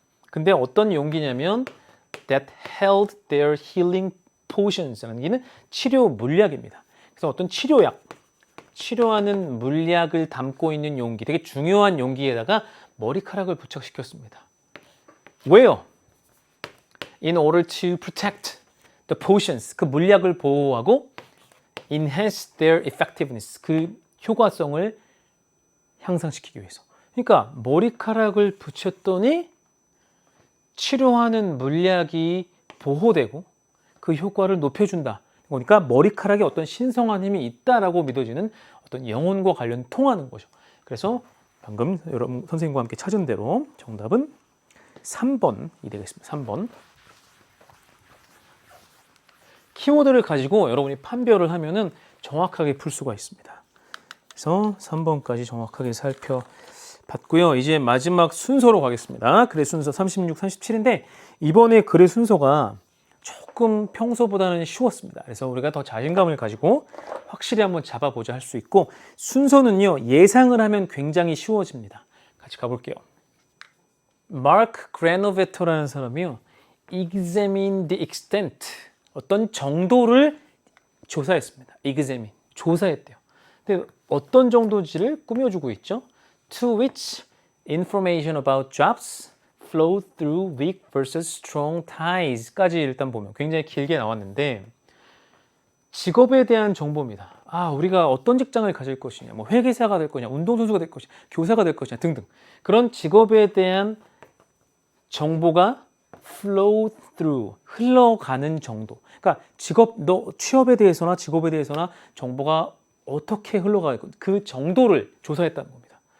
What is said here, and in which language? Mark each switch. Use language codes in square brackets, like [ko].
[ko] 근데 어떤 용기냐면 [en] that held their healing potions [ko] 라는 게 치료 물약입니다. 그래서 어떤 치료약, 치료하는 물약을 담고 있는 용기, 되게 중요한 용기에다가 머리카락을 부착시켰습니다. 왜요? [en] In order to protect the potions, [ko] 그 물약을 보호하고 [en] enhance their effectiveness, [ko] 그 효과성을 향상시키기 위해서. 그러니까 머리카락을 붙였더니 치료하는 물약이 보호되고 그 효과를 높여준다. 그러니까 머리카락에 어떤 신성한 힘이 있다라고 믿어지는 어떤 영혼과 관련 통하는 거죠. 그래서 방금 여러분 선생님과 함께 찾은 대로 정답은 3번이 되겠습니다. 3번. 키워드를 가지고 여러분이 판별을 하면은 정확하게 풀 수가 있습니다. 그래서 3번까지 정확하게 살펴봤고요. 이제 마지막 순서로 가겠습니다. 글의 순서 36, 37인데 이번에 글의 순서가 조금 평소보다는 쉬웠습니다. 그래서 우리가 더 자신감을 가지고 확실히 한번 잡아보자 할 수 있고, 순서는요, 예상을 하면 굉장히 쉬워집니다. 같이 가볼게요. 마크 그래노베터라는 사람이요, [en] examine the extent, [ko] 어떤 정도를 조사했습니다. examine, 조사했대요. 근데 어떤 정도인지를 꾸며주고 있죠. [en] To which information about jobs flow through weak versus strong ties까지 [ko] 일단 보면 굉장히 길게 나왔는데, 직업에 대한 정보입니다. 우리가 어떤 직장을 가질 것이냐, 뭐 회계사가 될 거냐, 운동선수가 될 것이냐, 교사가 될 것이냐 등등, 그런 직업에 대한 정보가 [en] flow through, [ko] 흘러가는 정도. 그러니까 취업에 대해서나 직업에 대해서나 정보가 어떻게 흘러가고 그 정도를 조사했다는 겁니다.